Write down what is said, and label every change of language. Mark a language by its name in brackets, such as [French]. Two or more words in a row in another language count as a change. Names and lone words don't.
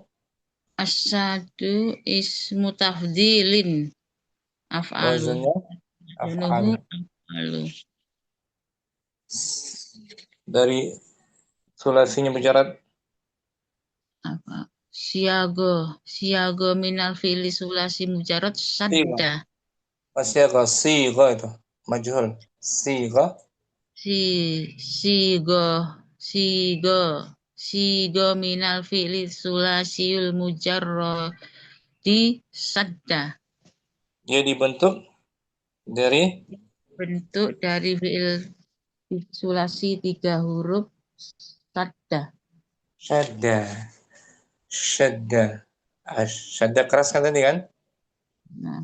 [Arabic] أشدّ اسم تفضيل. أفعل. [Indonesian] Wazannya af'al. Dari sulasinya mujarad Apa? [Arabic] صيغة من الفعل ثلاثي مجرد شدّ. [Indonesian] Siga itu majhul. [Arabic] صيغة من الفعل الثلاثي المجرد di شدّ. [Indonesian] Dia dibentuk dari [Arabic] فعل ثلاثي [Indonesian] 3 huruf sadda. Syadda keras kan tadi kan? Nah,